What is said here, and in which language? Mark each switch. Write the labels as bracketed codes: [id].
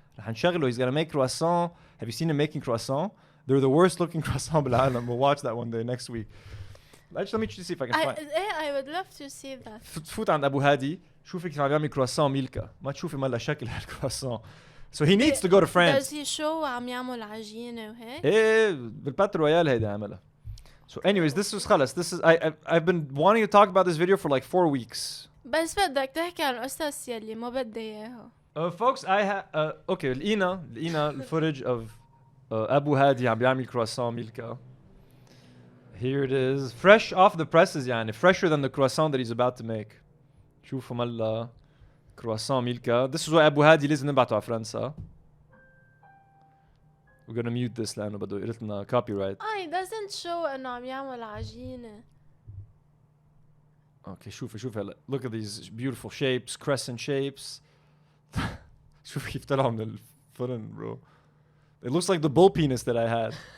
[ar] رح نشغله [en] he's gonna make croissant. Have you seen him making croissant? They're the worst looking croissant [ar] بالعالم. [en] We'll watch that one day next week. Actually, let me see if I can find. I would love to see that. [ar] تفوت عند أبو هادي، شوفي كيف عم يعمل كرواسون ميلكا، ما تشوفي ملا شكل هالكرواسون. [en] So he needs to go to France. Does he show [ar] عم يعمل عجينة وهيك؟ إيه بالباتر رويال هيدا عملها. [en] So anyways, this is خلص. This is I've been wanting to talk about this video for like 4 weeks. [ar] بس بدك تحكي عن القصص يلي ما بدي اياها. [en] Folks, I have okay. [ar] لقينا الفootage of أبو هادي عم بيعمل كرواسون ميلكا. [en] Here it is, fresh off the presses يعني, fresher than the croissant that he's about to make. [ar] شوفوا ملا كرواسون ميلكا. [en] This is why [ar] أبو هادي لازم نبعته على فرنسا. [en] We're gonna mute this [ar] لأنه بده يقلت لنا [en] copyright. It doesn't show [ar] إنه عم يعمل عجينة. Okay, شوفي هلا. [en] Look at these beautiful shapes, crescent shapes. [ar] شوف كيف طلعوا من الفرن bro. [en] It looks like the bull penis that I had.